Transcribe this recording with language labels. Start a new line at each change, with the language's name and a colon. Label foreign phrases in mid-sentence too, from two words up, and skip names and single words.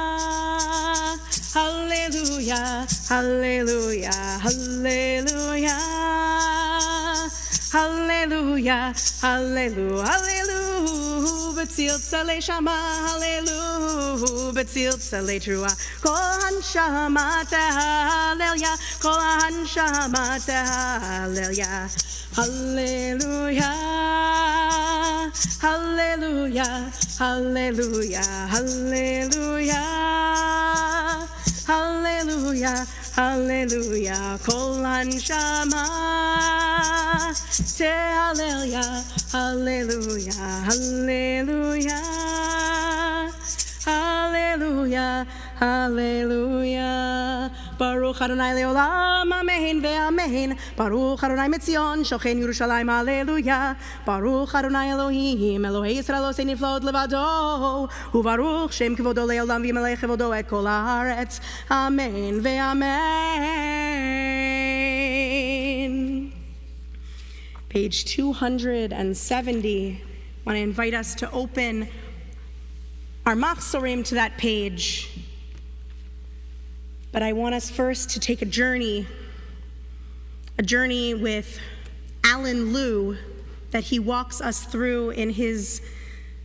Hebrew: הללויה הללויה הללויה הללויה הללויה הללויה בצלצלי שמע הללויה בצלצלי תרועה, כל הנשמה תהלל יה כל הנשמה תהלל יה הללויה, הללויה הללויה הללויה הללויה הללויה כל הנשמה תהלל יה, הללויה הללויה הללויה הללויה. ברוך אדוני לעולם אמן ואמן. ברוך אדוני מציון שוכן ירושלים הללויה. ברוך אדוני אלוהים אלוהי ישראל עושה נפלאות לבדו. וברוך שם כבודו לעולם וימלא כבודו את כל הארץ. אמן ואמן.
English: Page 270. I want to invite us to open our machzorim to that page. But I want us first to take a journey with Alan Liu that he walks us through in his text.